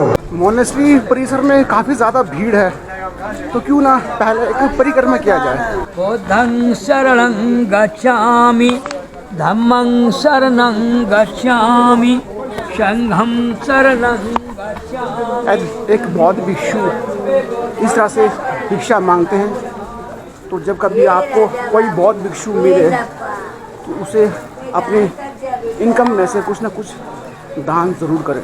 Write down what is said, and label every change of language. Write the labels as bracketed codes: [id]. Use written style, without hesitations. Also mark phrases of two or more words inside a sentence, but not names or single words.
[hi] मोनेस्ट्री परिसर में काफी ज्यादा भीड़ है, तो क्यों ना पहले एक परिक्रमा किया जाए। [pi] बुद्धं शरणं गच्छामि धम्मं शरणं गच्छामि संघं शरणं गच्छामि। [hi] एक बौद्ध भिक्षु इस तरह से भिक्षा मांगते हैं, तो जब कभी आपको कोई बौद्ध भिक्षु मिले तो उसे अपने इनकम में से कुछ ना कुछ दान जरूर करें।